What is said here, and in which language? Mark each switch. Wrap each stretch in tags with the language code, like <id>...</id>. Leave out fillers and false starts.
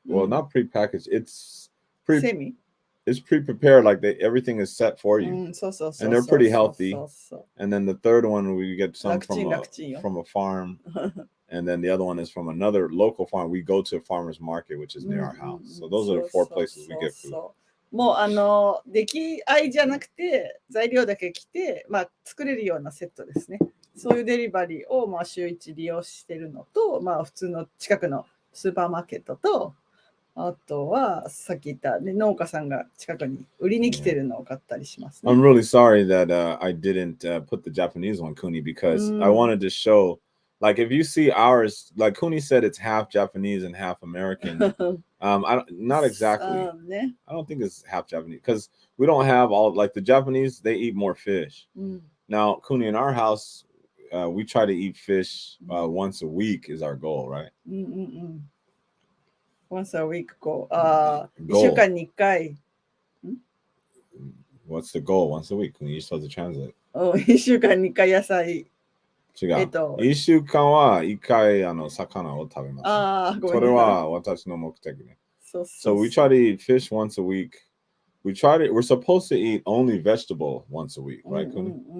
<en>Well, not pre-packaged. It's It's pre-prepared, like everything is set for you, and they're pretty healthy. And then the third one, we get some from a farm, and then the other one is from another local farm. We go to a farmer's market, which is near our house. So those are the 4 places we get food.</en> <ja>もう出来合いじゃなくて材料だけ来て、作れるようなセットですね。そういうデリバリーを週1利用してるのと、普通の近くのスーパーマーケットと。あとはさっき言った農家さんが近くに売りに来てるのを買ったりしますね。</ja> <en>I'm really sorry that I didn't put the Japanese one, Kuni, because I wanted to show, like, if you see ours, like Kuni said, it's half Japanese and half American. Not exactly. I don't think it's half Japanese because we don't have all, like the Japanese, they eat more fish. Now, Kuni, in our house, we try to eat fish once a week is our goal, right? Once a week goal.</en> <ja>1週間に1回。</ja> <en>What's the goal? Once a week? You're supposed to translate.</en> <ja>1週間に1回野菜。違う。 1週間は1回魚を食べます。それは私の目的ね。</ja> <en>So we try to eat fish once a week. We're supposed to eat only vegetable once a week, right, Kuni?</en>